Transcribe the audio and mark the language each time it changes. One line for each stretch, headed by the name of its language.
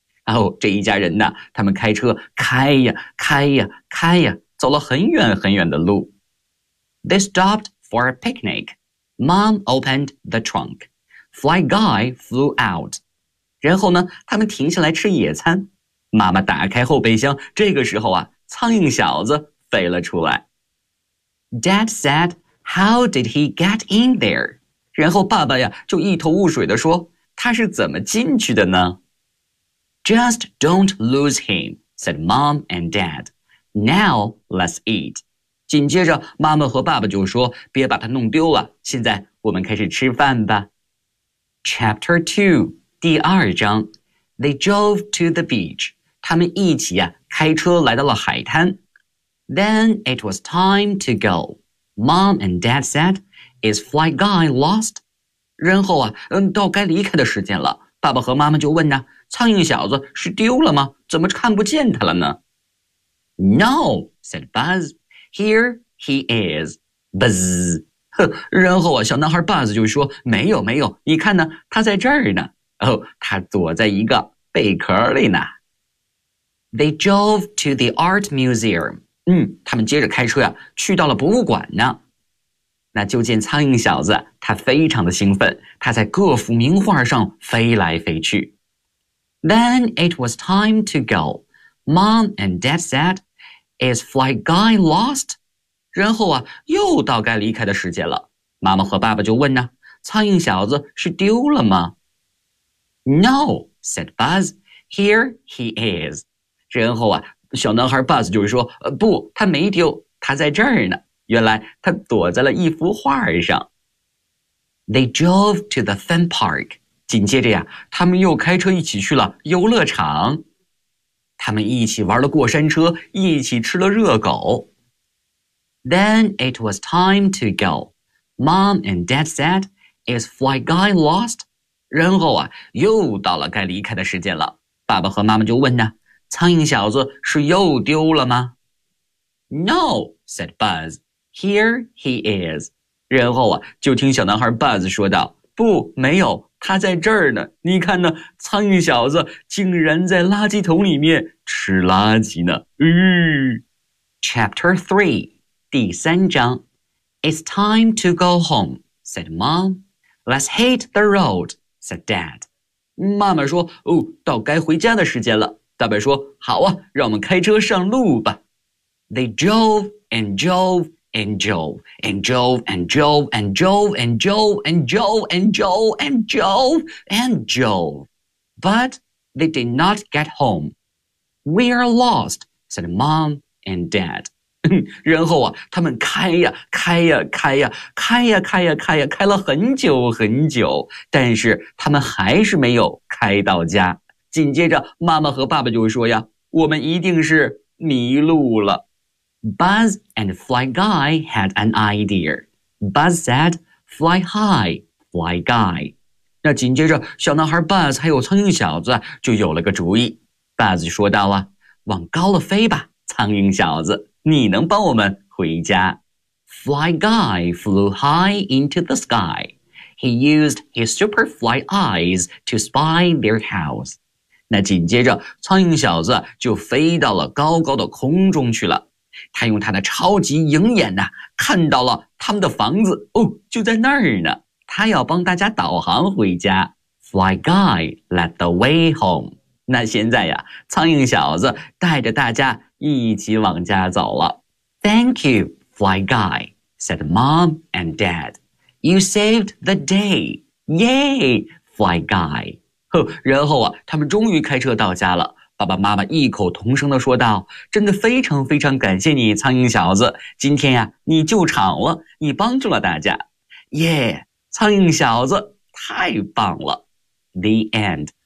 Chinese: 哦，这一家人呢，他们开车开呀开呀开呀，走了很远很远的路。
English: They stopped for a picnic. Mom opened the trunk. Fly guy flew out.
Chinese: 然后呢，他们停下来吃野餐。妈妈打开后备箱，这个时候啊，苍蝇小子飞了出来。
English: Dad said, how did he get in there?
Chinese: 然后爸爸呀，就一头雾水地说，他是怎么进去的呢？
English: Just don't lose him, said Mom and Dad. Now let's eat.
Chinese: 紧接着妈妈和爸爸就说，别把它弄丢了，现在我们开始吃饭吧。
English: Chapter 2,
Chinese: 第二章。
English: They drove to the beach.
Chinese: 他们一起啊，开车来到了海滩。
English: Then it was time to go. Mom and Dad said, is Fly Guy lost?
Chinese: 然后啊，到该离开的时间了。爸爸和妈妈就问呢，苍蝇小子是丢了吗？怎么看不见他了呢？
English: No, said Buzz. Here he is, Buzz.
Chinese: 然后啊，小男孩 Buzz 就说，没有没有，你看呢，他在这儿呢。哦，他躲在一个贝壳里呢。
English: They drove to the art museum.
Chinese: 他们接着开车啊，去到了博物馆呢。那就见苍蝇小子，他非常的兴奋，他在各幅名画上飞来飞去。
English: Then it was time to go. Mom and Dad said,Is Fly Guy lost?
Chinese: 然后啊，又到该离开的时间了。妈妈和爸爸就问呢，苍蝇小子是丢了吗？
English: No, said Buzz. Here he is.
Chinese: 然后啊，小男孩 Buzz 就说，不，他没丢，他在这儿呢。原来他躲在了一幅画上。
English: They drove to the fun park.
Chinese: 紧接着呀，他们又开车一起去了游乐场。他们一起玩了过山车，一起吃了热狗。
English: Then it was time to go. Mom and Dad said, is Fly Guy lost?
Chinese: 然后啊，又到了该离开的时间了。爸爸和妈妈就问呢，苍蝇小子是又丢了吗？
English: No, said Buzz. Here he is.
Chinese: 然后啊，就听小男孩 Buzz 说道，不，没有。他在这儿呢，你看呢，苍蝇小子竟然在垃圾桶里面吃垃圾呢。
English: Chapter 3,
Chinese: 第三章。
English: It's time to go home, said Mom. Let's hit the road, said Dad.
Chinese: 妈妈说，哦，到该回家的时间了。爸爸说，好啊，让我们开车上路吧。
English: They drove and drove. And Joe, and Joe, and Joe, and Joe, and Joe, and Joe, and Joe, and Joe, and Joe. But they did not get home. We are lost, said Mom and Dad.
Chinese: 然后啊，他们开呀，开呀，开呀，开呀，开呀，开呀，开了很久很久，但是他们还是没有开到家。紧接着，妈妈和爸爸就说呀，我们一定是迷路了。
English: Buzz and Fly Guy had an idea. Buzz said, fly high, Fly Guy.
Chinese: 那紧接着小男孩 Buzz 还有苍蝇小子就有了个主意。 Buzz 说道啊，往高了飞吧，苍蝇小子，你能帮我们回家。
English: Fly Guy flew high into the sky. He used his super fly eyes to spy their house.
Chinese: 那紧接着苍蝇小子就飞到了高高的空中去了。他用他的超级鹰眼呢，看到了他们的房子哦，就在那儿呢。他要帮大家导航回家。
English: Fly guy led the way home.
Chinese: 那现在呀，苍蝇小子带着大家一起往家走了。
English: Thank you, fly guy, said mom and dad. You saved the day. Yay, fly guy.
Chinese: 然后啊，他们终于开车到家了。爸爸妈妈异口同声地说道，真的非常非常感谢你苍蝇小子，今天呀，你救场了，你帮助了大家。耶，苍蝇小子太棒了。
English: The end.